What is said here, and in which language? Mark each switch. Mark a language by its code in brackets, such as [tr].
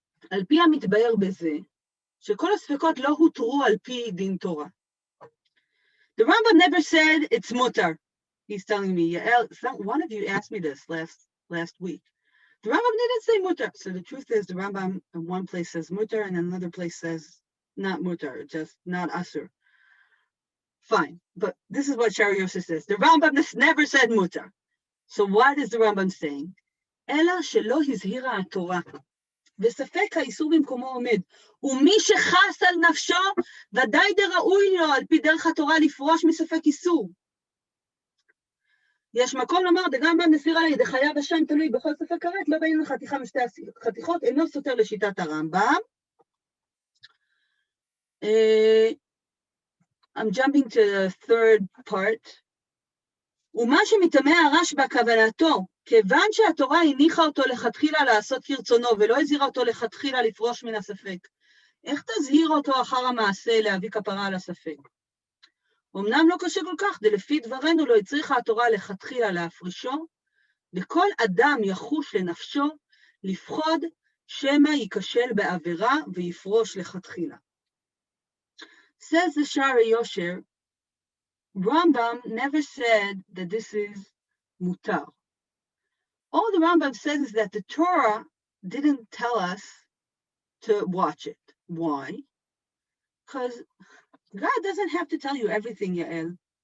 [he] על פי המתבאר בזה, שכל הספקות לא הותרו על פי דין תורה. [en] The Rambam never said it's mutar. He's telling me, Yael, one of you asked me this last week. The Rambam didn't say mutar. So the truth is the Rambam in one place says mutar and another place says not mutar, just not asur. Fine, but this is what Shari Yosef says. The Rambam never said mutar. So what is the Rambam saying? [he] אלא שלא הזהירה התורה, וספק האיסור במקומו עומד, ומי שחס על נפשו, ודאי דראוי לו על פי דרך התורה לפרוש מספק איסור. יש מקום לומר, דרמב"ם מסיר עלי דחייב השם תלוי בכל ספק כרת, לא בין חתיכה משתי חתיכות, אינו סותר לשיטת הרמב"ם. [en] I'm jumping to the third part. [he] ומה שמתמא הרשב"א כוונתו, כיוון שהתורה הניחה אותו לכתחילה לעשות כרצונו, ולא הזהירה אותו לכתחילה לפרוש מן הספק, איך תזהיר אותו אחר המעשה להביא כפרה על הספק? אמנם לא קשה כל כך, דלפי דברנו לא הצריכה התורה לכתחילה להפרישו, וכל אדם יחוש לנפשו לפחוד שמא ייכשל בעבירה ויפרוש לכתחילה. [en] Says the Shari Yosher, Rambam never said that this is mutar. All the Rambam says is that the Torah didn't tell us to watch it. Why? Because God doesn't have to tell you everything, Yael.